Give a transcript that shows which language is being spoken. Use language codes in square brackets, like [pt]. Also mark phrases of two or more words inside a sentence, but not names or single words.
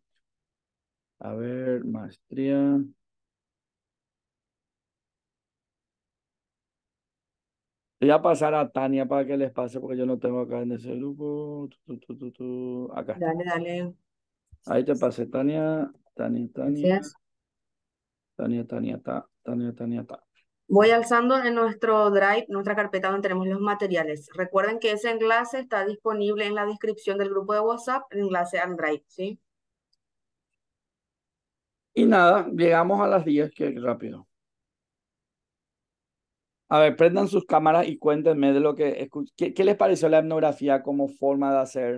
[es] A ver, maestría. Voy a pasar a Tania para que les pase porque yo no tengo acá en ese grupo. Acá está. Dale, dale. Ahí te pasé, Tania. Tania, Tania. Gracias. Tania, Tania, ta. Tania, Tania, ta. Voy alzando en nuestro Drive, nuestra carpeta donde tenemos los materiales. Recuerden que ese enlace está disponible en la descripción del grupo de WhatsApp, el enlace al Drive, ¿sí? Y nada, llegamos a las 10, que rápido. A ver, prendan sus cámaras y cuéntenme de lo que ¿Qué les pareció la etnografía como forma de hacer?